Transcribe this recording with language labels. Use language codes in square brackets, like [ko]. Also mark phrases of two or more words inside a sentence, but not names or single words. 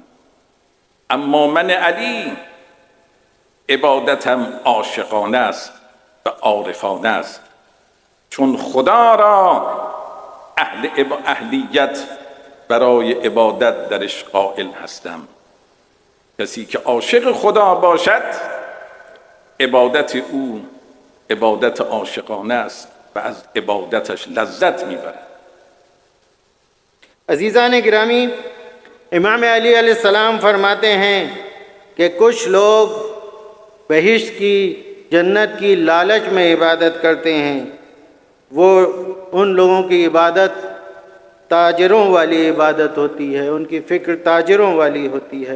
[fa] اما من علی عبادتم عاشقانه است و عارفانه است، چون خدا را اهلیت برای عبادت درش قائل هستم. کسی که عاشق خدا باشد عبادت او عبادت عاشقانه است و از عبادتش لذت میبرد. [hi] अजीज़ान गिरामी, इमाम अली अलैहिस्सलाम फरमाते हैं कि कुछ लोग बहिश्त की, जन्नत की लालच में इबादत करते हैं। वो उन लोगों की इबादत ताजरों वाली इबादत होती है, उनकी फ़िक्र ताजरों वाली होती है।